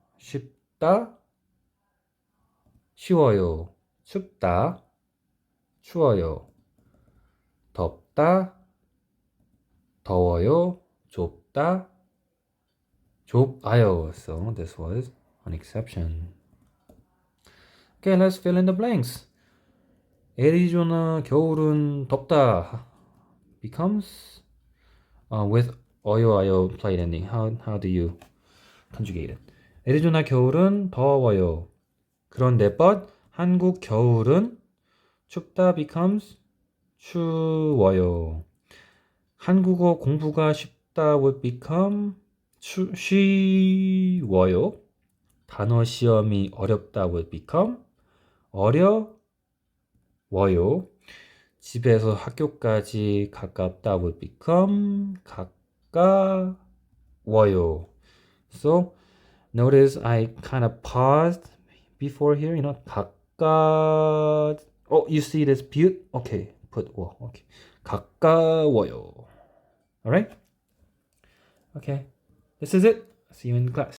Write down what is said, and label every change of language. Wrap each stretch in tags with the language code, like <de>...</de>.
<ko>쉽다 쉬워요. 춥다 추워요. 덥다 더워요. 좁다 좁아요.</ko> <en>So this was an exception. Okay, let's fill in the blanks.</en> <ko>애리조나 겨울은 덥다</ko> <en>becomes with</en> <ko>어요 아요</ko> <en>polite ending. How do you conjugate it?</en> <ko>애리조나 겨울은 더워요. 그런데 but 한국 겨울은 춥다 becomes 추워요. 한국어 공부가 쉽다</ko> <en>would become</en> <ko>쉬워요. 단어 시험이 어렵다</ko> <en>would become</en> <ko>어려워요. 집에서 학교까지 가깝다</ko> <en>would become</en> <ko>가까워요.</ko> <en>So notice I kind of paused before here, you know, 가까. Oh, you see this beaut? Okay, put okay. 가까워요. All right? Okay. This is it. See you in class.</en>